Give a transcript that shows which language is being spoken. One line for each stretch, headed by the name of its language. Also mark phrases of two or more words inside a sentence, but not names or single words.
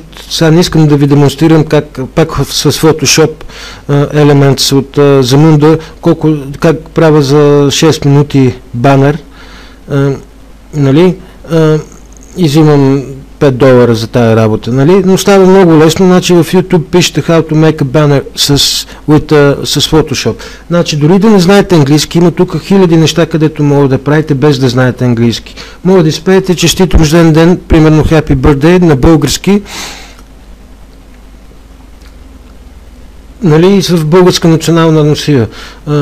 Bulgarian: Сега не искам да ви демонстрирам как пак с Photoshop Elements от Zamunda, как правя за 6 минути банер, нали? И взимам $5 за тая работа, нали? Но става много лесно. Значи в YouTube пишете
English: how to make a banner
Bulgarian: с Photoshop. Значи дори да не знаете английски, има тук хиляди неща, където може да правите без да знаете английски. Може да изпеете честит рожден ден, примерно Happy Birthday на български, нали, в българска национална носия.